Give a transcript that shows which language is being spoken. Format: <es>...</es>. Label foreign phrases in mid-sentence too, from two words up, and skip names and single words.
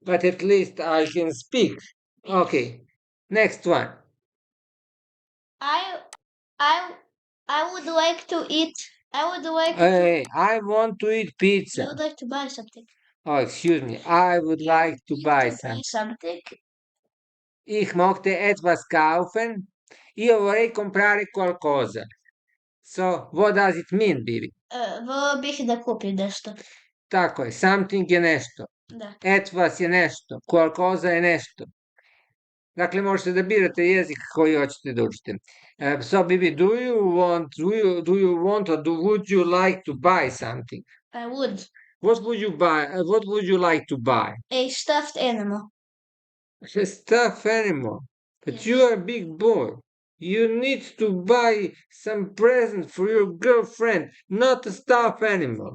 <en>but at least I can speak. Okay, next one. I I I would like to eat. I would like to. Hey, I want to eat I pizza. would like to buy something. Oh, excuse me. I would like to buy To buy some. something.</en> <de>Ich möchte etwas kaufen.</de> <it>Io vorrei comprare qualcosa.</it> <en>So, what does it mean, Bibi?</en> <sr>Volio bih da kupim nešto. Tako je, something je nešto. Da. Etwas je nešto. Qualcosa je nešto. Dakle, možete da birate jezik koji hoćete da učite.</sr> <en>So, Bibi, do you want or would you like to buy something? I would. What would you buy? What would you like to buy? A stuffed animal. A stuffed animal. But Yes. you are a big boy. You need to buy some present for your girlfriend, not a stuffed animal.</en>